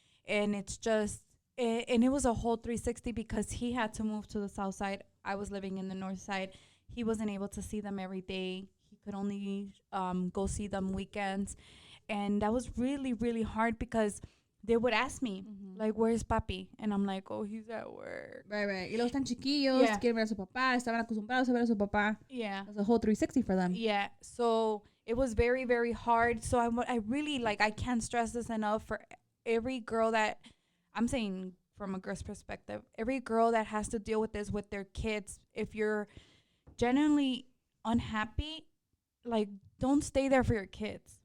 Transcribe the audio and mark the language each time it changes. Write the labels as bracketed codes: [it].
[en] And it's just, and it was a whole 360 because he had to move to the south side. I was living in the north side. He wasn't able to see them every day. He could only go see them weekends. And that was really, really hard because they would ask me, like, where's papi? And I'm like, oh, he's at work. Right. [es] Y luego están chiquillos, quieren ver a su papá, estaban acostumbrados a ver a su papá. [en] Yeah. It was a whole 360 for them. Yeah. So it was very, very hard. So I really, like, I can't stress this enough for every girl that, I'm saying from a girl's perspective, every girl that has to deal with this with their kids, if you're genuinely unhappy, like, don't stay there for your kids.